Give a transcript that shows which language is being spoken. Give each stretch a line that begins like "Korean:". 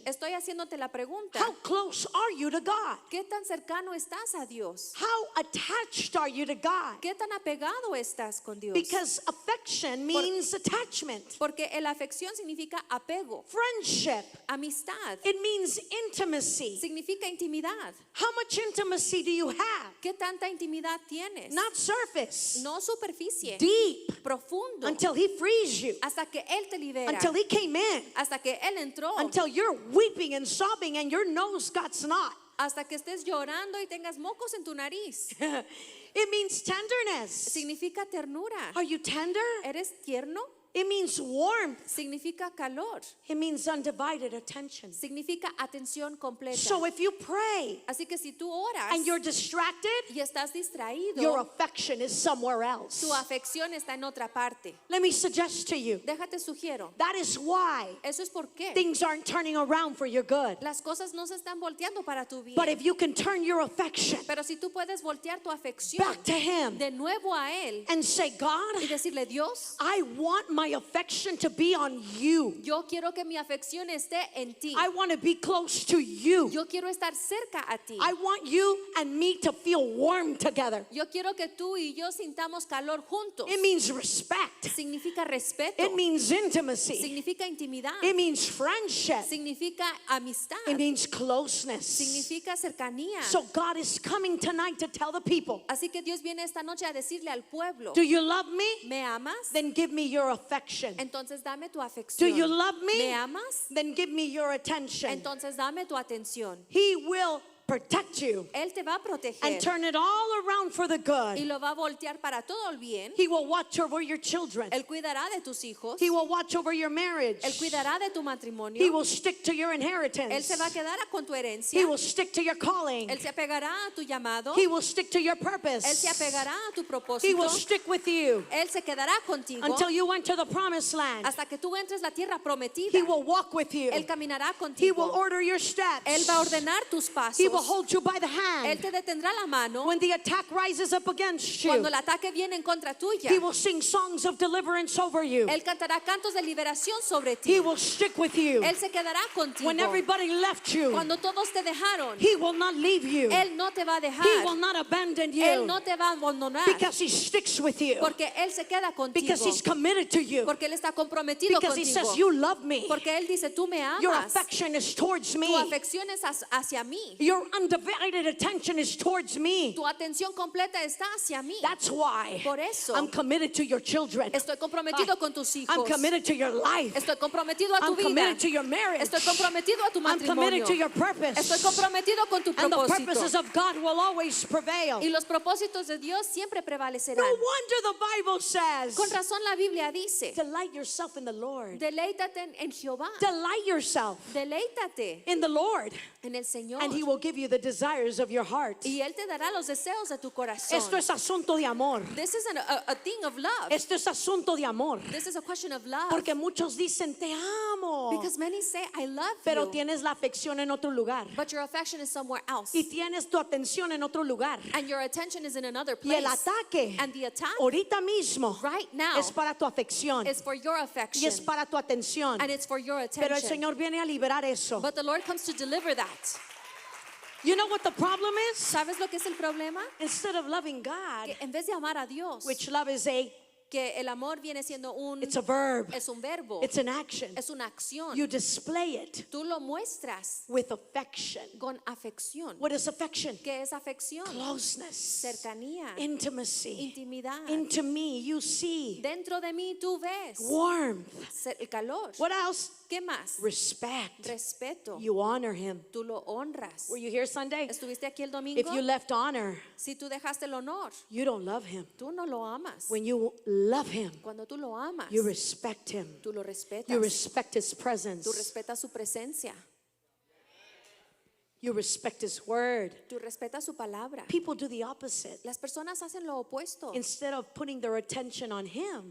Spanish: Estoy haciéndote la pregunta.
English: How close are you to God?
Spanish: ¿Qué tan cercano estás a Dios?
English: How attached are you to God?
Spanish: ¿Qué tan apegado estás con Dios?
English: Because affection means attachment,
Spanish: Porque la afección significa apego,
English: friendship.
Spanish: amistad,
English: It means intimacy.
Spanish: significa intimidad.
English: How much intimacy do you have?
Spanish: ¿Qué tanta intimidad tienes?
English: Not surface,
Spanish: No superficie,
English: deep,
Spanish: profundo,
English: until he frees you,
Spanish: hasta que Él te libera,
English: until he came in,
Spanish: hasta que Él entró,
English: until you're weeping and sobbing and your nose got snot.
Spanish: hasta que estés llorando y tengas mocos en tu nariz.
English: It means tenderness.
Spanish: Significa ternura.
English: Are you tender?
Spanish: ¿Eres tierno?
English: It means warmth.
Spanish: significa calor,
English: It means undivided attention.
Spanish: significa atención completa.
English: So if you pray
Spanish: Así que si tú oras
English: and you're distracted,
Spanish: y estás distraído,
English: your affection is somewhere else.
Spanish: tu afección está en otra parte.
English: Let me suggest to you,
Spanish: Déjate sugiero.
English: that is why
Spanish: Eso es por qué
English: things aren't turning around for your good.
Spanish: las cosas no se están volteando para tu bien.
English: But if you can turn your affection
Spanish: Pero si tú puedes voltear tu afección
English: back to Him
Spanish: de nuevo a Él
English: and say, God,
Spanish: y decirle, Dios,
English: I want my affection to be on you.
Spanish: yo quiero que mi afección esté en ti.
English: I want to be close to you.
Spanish: Yo quiero estar cerca a ti.
English: I want you and me to feel warm together.
Spanish: Yo quiero que tú y yo sintamos calor juntos.
English: It means respect.
Spanish: Significa respeto.
English: It means intimacy.
Spanish: Significa intimidad.
English: It means friendship.
Spanish: Significa amistad.
English: It means closeness.
Spanish: Significa cercanía.
English: So God is coming tonight to tell the people,
Spanish: Así que Dios viene esta noche a decirle al pueblo,
English: do you love me?
Spanish: ¿me amas?
English: Then give me your affection.
Spanish: Entonces dame tu
English: Do
Spanish: afección.
English: you love
Spanish: ¿Me
English: me?
Spanish: amas?
English: Then give me your attention.
Spanish: Entonces dame tu atención.
English: He will protect you
Spanish: Él te va a proteger
English: and turn it all around for the
Spanish: y
English: good.
Spanish: lo va a voltear para todo el bien.
English: He will watch over your children.
Spanish: Él cuidará de tus hijos.
English: He will watch over your marriage.
Spanish: Él cuidará de tu
English: He
Spanish: matrimonio.
English: will stick to your
Spanish: Él
English: inheritance.
Spanish: se va a quedar con tu herencia.
English: He will stick to your calling.
Spanish: Él se apegará a tu llamado.
English: He will stick to your
Spanish: Él
English: purpose.
Spanish: se apegará a tu
English: He
Spanish: propósito.
English: will stick with you
Spanish: Él se quedará contigo
English: until you enter the promised land.
Spanish: hasta que tú entres la tierra prometida.
English: He will walk with you.
Spanish: Él caminará
English: He will
Spanish: contigo.
English: order your steps.
Spanish: Él va a ordenar tus pasos.
English: He will hold you by the
Spanish: Él
English: hand.
Spanish: te detendrá la mano
English: When the attack rises up against you,
Spanish: cuando el ataque viene en contra tuya.
English: He will sing songs of deliverance over you.
Spanish: Él cantará cantos de liberación sobre ti.
English: He will stick with you.
Spanish: Él se quedará contigo.
English: When everybody left you,
Spanish: Cuando todos te dejaron,
English: He will not leave you.
Spanish: Él no te va a
English: He
Spanish: dejar.
English: will not abandon
Spanish: Él
English: you
Spanish: no te va a abandonar.
English: because He sticks with you.
Spanish: Porque Él se queda contigo.
English: Because He's committed to you.
Spanish: Porque Él está comprometido
English: Because He
Spanish: contigo.
English: says, you love me.
Spanish: Porque Él dice, tú me
English: Your
Spanish: amas.
English: affection is towards
Spanish: Tu
English: me.
Spanish: afección es hacia mí.
English: Your undivided attention is towards me.
Spanish: Tu atención completa está hacia mí.
English: That's why
Spanish: Por eso
English: I'm committed to your children.
Spanish: estoy comprometido con tus hijos.
English: I'm committed to your life.
Spanish: Estoy comprometido a tu
English: I'm
Spanish: vida.
English: committed to your marriage.
Spanish: Estoy comprometido a tu
English: I'm committed
Spanish: matrimonio.
English: to your purpose.
Spanish: Estoy comprometido con tu
English: And the
Spanish: propósito.
English: purposes of God will always prevail.
Spanish: Y los propósitos de Dios siempre prevalecerán.
English: No wonder the Bible says,
Spanish: Con razón la Biblia dice,
English: delight yourself in the Lord.
Spanish: deleítate en Jehová.
English: Delight yourself
Spanish: Deleítate
English: in the Lord,
Spanish: en el Señor.
English: and He will give you the desires of your heart.
Spanish: Y Él te dará los deseos de tu corazón. Esto es asunto de amor.
English: This is a thing of love.
Spanish: Esto es asunto de amor.
English: This is a question of love.
Spanish: Porque muchos dicen, te amo,
English: Because many say, I love
Spanish: pero
English: you.
Spanish: tienes la afección en otro lugar.
English: But your affection is somewhere else.
Spanish: Y tienes tu atención en otro lugar.
English: And your attention is in another
Spanish: Y el
English: place.
Spanish: ataque,
English: And the attack
Spanish: ahorita mismo,
English: right now
Spanish: es para tu afección.
English: is for your
Spanish: Y
English: affection.
Spanish: es para tu atención.
English: And it's for your
Spanish: Pero el
English: attention.
Spanish: Señor viene a liberar eso.
English: But the Lord comes to deliver that. You know what the problem is?
Spanish: ¿Sabes lo que es el problema?
English: Instead of loving God,
Spanish: Que en vez de amar a Dios,
English: which love is
Spanish: que el amor viene siendo
English: it's a verb.
Spanish: es un verbo,
English: It's an action.
Spanish: es una acción.
English: You display it
Spanish: Tú lo muestras
English: with affection.
Spanish: con afección.
English: What is affection?
Spanish: ¿Qué es afección?
English: Closeness,
Spanish: Cercanía,
English: intimacy.
Spanish: intimidad.
English: Into me, you see
Spanish: Dentro de mí tú ves
English: warmth.
Spanish: el calor.
English: What else?
Spanish: ¿Qué más?
English: Respect.
Spanish: Respeto.
English: You honor Him.
Spanish: Tú lo honras.
English: Were you here Sunday?
Spanish: ¿Estuviste aquí el domingo?
English: If you left honor,
Spanish: Si tú dejaste el honor,
English: you don't love Him.
Spanish: tú no lo amas.
English: When you love Him,
Spanish: Cuando tú lo amas,
English: you respect Him.
Spanish: tú lo respetas.
English: You respect His
Spanish: Tú
English: presence.
Spanish: respetas su presencia.
English: You respect His word.
Spanish: Tú respetas su palabra.
English: People do the opposite.
Spanish: Las personas hacen lo opuesto.
English: Instead of putting their attention on Him,